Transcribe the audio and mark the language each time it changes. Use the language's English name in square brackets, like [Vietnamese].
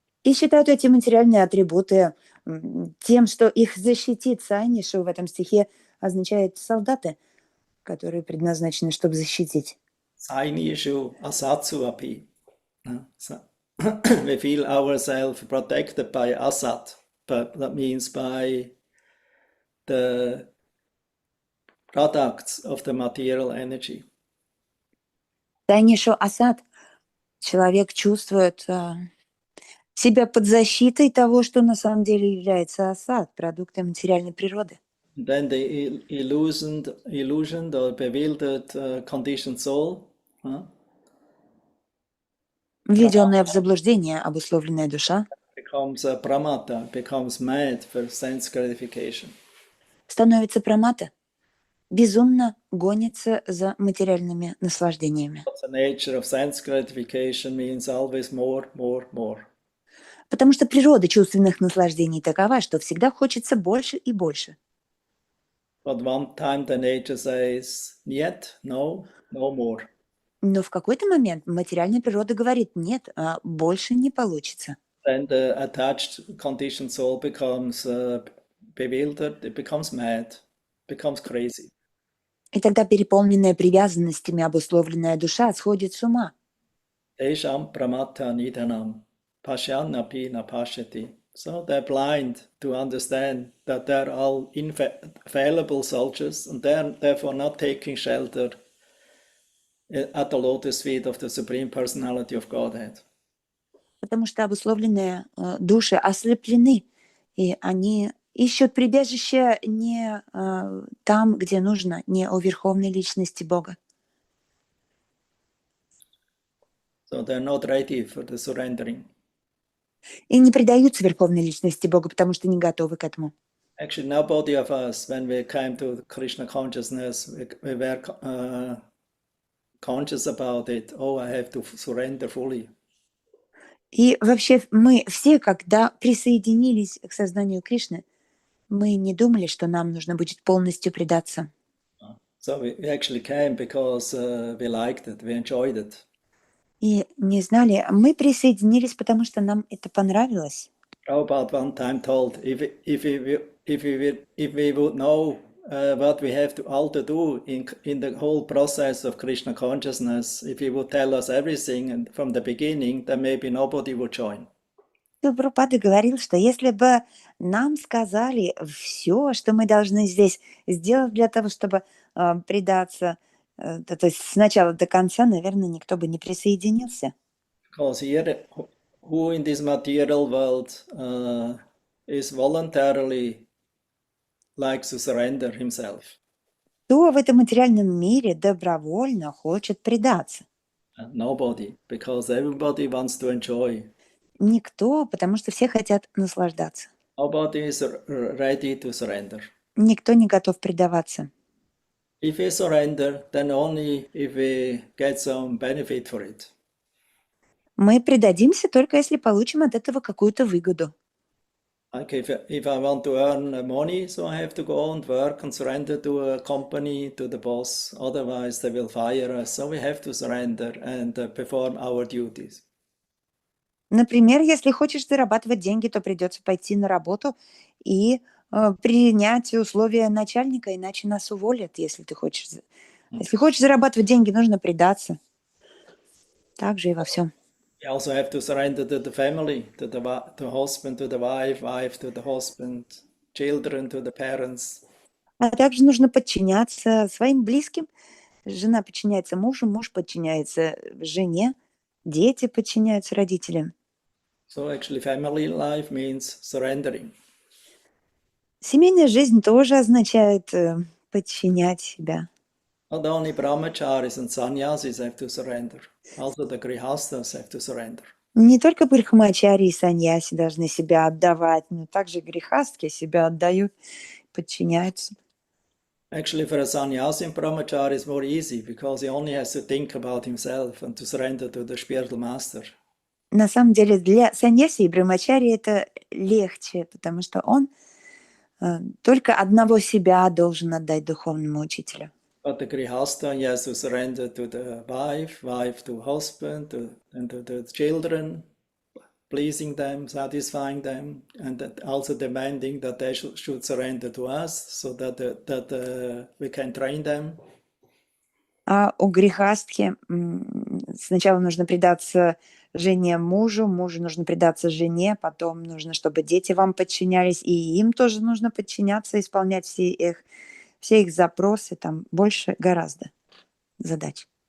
[Russian] И считают эти материальные атрибуты тем, что их защитит. Сайнишу в этом стихе означает солдаты, которые предназначены, чтобы защитить. [Sanskrit] Sainishu asatsu api. [English] We feel ourselves protected by asat, but that means by the products of the material energy. [Sanskrit] Сайнишу асад. [Russian] Человек чувствует себя под защитой того, что на самом деле является асад, продуктом материальной природы. [English] Then the illusioned or bewildered conditioned soul [Russian] Введенная в заблуждение обусловленная душа [English] becomes pramata, becomes mad for sense gratification. [Russian] становится прамата, безумно гонится за материальными наслаждениями. [English] The nature of sense gratification means always more, more, more. [Russian] Потому что природа чувственных наслаждений такова, что всегда хочется больше и больше. [English] But one time the nature says, "Niet, no, no more." [Russian] Но в какой-то момент материальная природа говорит: нет, больше не получится. [English] Then the attached conditioned soul becomes bewildered, it becomes mad, becomes crazy. [Russian] И тогда переполненная привязанностями обусловленная душа сходит с ума. [Sanskrit] Tesham pramatta nidanam, pashyannapi na pashyati. [English] So they're blind to understand that they're all infallible soldiers and they're therefore not taking shelter at the lotus feet of the Supreme Personality of Godhead. [Russian] Потому что обусловленные души ослеплены, и они ищут прибежище не там, где нужно, не у верховной личности Бога. [English] So they're not ready for the surrendering. [Russian] И не предаются верховной личности Бога, потому что не готовы к этому. [English] Actually, nobody of us, when we came to Krishna consciousness, we were conscious about it. Oh, I have to surrender fully. [Russian] И вообще мы все, когда присоединились к сознанию Кришны, мы не думали, что нам нужно будет полностью предаться. [English] So we actually came because we liked it, we enjoyed it. [Russian] И не знали, мы присоединились, потому что нам это понравилось. [English] Prabhupada one time told, if we would know what we have to all to do in the whole process of Krishna consciousness, if he would tell us everything and from the beginning, then maybe nobody would join. [Russian] Прабхупада говорил, что если бы нам сказали все, что мы должны здесь сделать для того, чтобы предаться, то есть с начала до конца, наверное, никто бы не присоединился. [English] Because here, who in this material world is voluntarily likes to surrender himself? [Russian] Кто в этом материальном мире добровольно хочет предаться? [English] Nobody, because everybody wants to enjoy. [Russian] Никто, потому что все хотят наслаждаться. [English] Nobody is ready to surrender. [Russian] Никто не готов предаваться. [English] If we surrender, then only if we get some benefit for it. [Russian] Мы предадимся только если получим от этого какую-то выгоду. [English] Like if I want to earn money, so I have to go and work and surrender to a company, to the boss. Otherwise, they will fire us. So we have to surrender and perform our duties. [Russian] Например, если хочешь зарабатывать деньги, то придется пойти на работу и принять условия начальника, иначе нас уволят, если ты хочешь. Если хочешь зарабатывать деньги, нужно предаться. Так же и во всем. [English] We also have to surrender to the family, to the husband, to the wife, wife to the husband, children to the parents. [Russian] А также нужно подчиняться своим близким. Жена подчиняется мужу, муж подчиняется жене, дети подчиняются родителям. [English] So actually family life means surrendering. [Russian] Семейная жизнь тоже означает подчинять себя. [English] Not only brahmacharis and sannyasis have to surrender, also the grihastas have to surrender. [Russian] Не только брахмачари и саньяси должны себя отдавать, но также грехастки себя отдают, подчиняются. [English] Actually, for a sannyasi and brahmachari it's more easy because he only has to think about himself and to surrender to the spiritual master. [Russian] На самом деле для саньяси и брахмачари это легче, потому что он только одного себя должен отдать духовному учителю. [English] But the grihasta, he has to surrender to the wife, wife to husband, and to the children, pleasing them, satisfying them, and also demanding that they should surrender to us so that we can train them. [Russian] А у грехастки сначала нужно предаться жене мужу, мужу нужно предаться жене, потом нужно, чтобы дети вам подчинялись, и им тоже нужно подчиняться, исполнять все их запросы, там больше гораздо задач.